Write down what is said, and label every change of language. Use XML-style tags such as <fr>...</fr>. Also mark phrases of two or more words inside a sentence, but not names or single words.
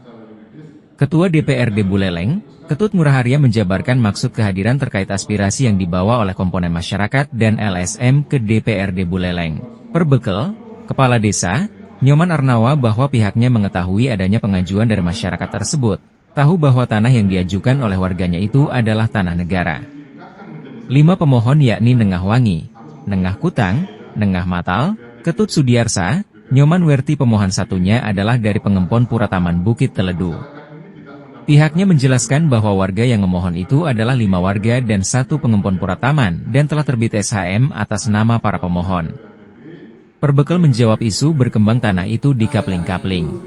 <id>Ketua DPRD Buleleng, Ketut Ngurah Arya menjabarkan maksud kehadiran terkait aspirasi yang dibawa oleh komponen masyarakat dan LSM ke DPRD Buleleng. Perbekel, Kepala Desa, Nyoman Arnawa bahwa pihaknya mengetahui adanya pengajuan dari masyarakat tersebut, tahu bahwa tanah yang diajukan oleh warganya itu adalah tanah negara. 5 pemohon yakni Nengah Wangi, Nengah Kutang, Nengah Matal, Ketut Sudiarsa, Nyoman Werti pemohon satunya adalah dari pengempon Pura Taman Bukit Teledu. Pihaknya menjelaskan bahwa warga yang memohon itu adalah 5 warga dan 1 pengempon Pura Taman dan telah terbit SHM atas nama para pemohon. Perbekel menjawab isu berkembang tanah itu di kapling-kapling.</id>